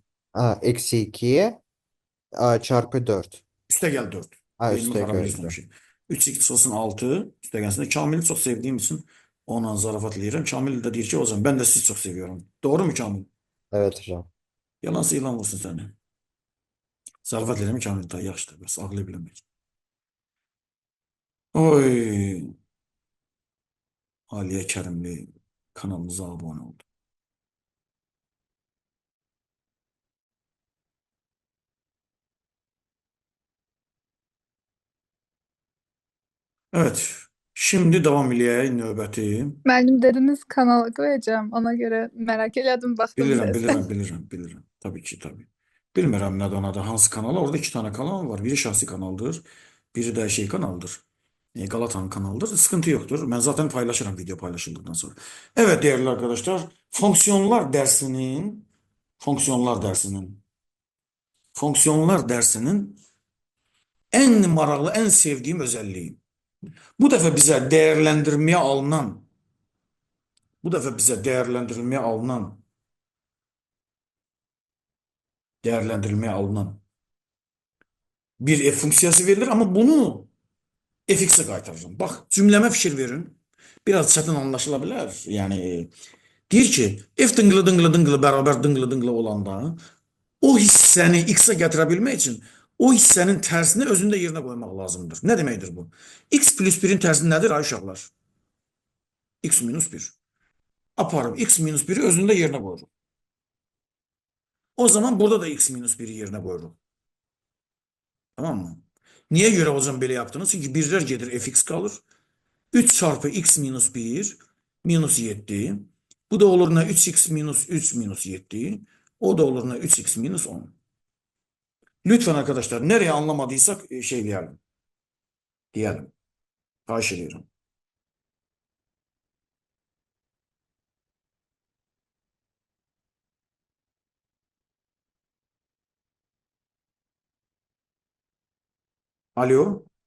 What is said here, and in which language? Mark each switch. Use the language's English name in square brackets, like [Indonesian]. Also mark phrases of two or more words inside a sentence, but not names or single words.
[Turkish] eksi 2'ye çarpı 4. Üste gel 4. Beynimi Üste karameliyorsun geldi. şey. 3x olsun 6. Üste gelsin de Kamil'i çok sevdiğim için ondan zarafatlıyım. Kamil de diyor ki o zaman ben de sizi çok seviyorum. Doğru mu Kamil? Evet hocam. Yalansa ilan olsun seni. [Azerbaijani] Zarafat eləmə Kamil da yaxşıdır. Bəs ağlaya bilmək. Oy. Aliyə Kərimli kanalımıza abone oldu. [Turkish] Evet. [Azerbaijani] Şimdi devam eləyək növbəti. Müəllim dediniz kanala koyacağım. Ona göre merak elədim, baxdım Bilirəm, [Turkish] biraz. [Azerbaijani] bilirəm. Tabii ki, tabii. Bilmirəm nədən adı, hansı kanal. [Turkish] Orada iki tane kanal var. Biri şahsi kanaldır. Biri de şey kanaldır. Galata'nın kanalıdır. Sıkıntı yoktur. Ben zaten paylaşırım video paylaşıldıktan sonra. Evet değerli arkadaşlar. Fonksiyonlar dersinin en maraqlı, en sevdiğim özelliği. [Azerbaijani] Bu dəfə bizə değerlendirmeye alınan bir f funksiyası verilir ama bunu fx'e qaytaracağım. Bax, cümləmə fikir verin. Biraz çətin anlaşıla bilər. Yəni deyir ki, f dıngılı bərabər dıngılı olanda o hissəni x-ə gətirə bilmək üçün o hissənin tərsini özündə yerinə qoymaq lazımdır. Nə deməkdir bu? X plus 1'in tərsi nədir ay uşaqlar? X minus 1. Aparıb x minus 1'i özündə yerinə qoyuruq. O zaman burada da x minus 1'i yerinə qoyuruq. [Turkish] Tamam mı? Niye göre hocam böyle yaptınız? Çünkü birler gelir fx kalır. 3 çarpı x minus 1 minus 7. Bu da olur ne? 3x minus 3 minus 7. O da olur ne? 3x minus 10. Lütfen arkadaşlar nereye anlamadıysak şey diyelim. Diyelim. Xahiş ediyorum. Alo.